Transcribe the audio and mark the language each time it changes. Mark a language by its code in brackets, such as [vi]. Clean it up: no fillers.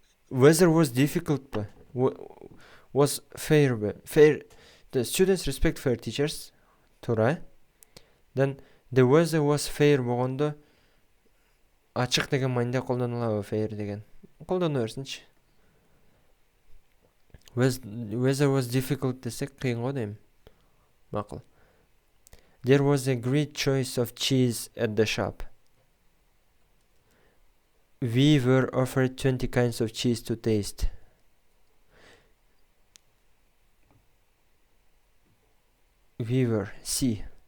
[en] Weather was difficult. Was fair. The students respect fair teachers. [ky] Тура. [en] Then the weather was fair [ky] болгондо ачык деген мааниде колдонулабы fair деген. Колдоно берсинчи. [en] Weather was difficult [ky] десек кыйын го дейм. Макул. [en] There was a great choice of cheese at the shop. We were offered 20 kinds of cheese to taste. We were. C.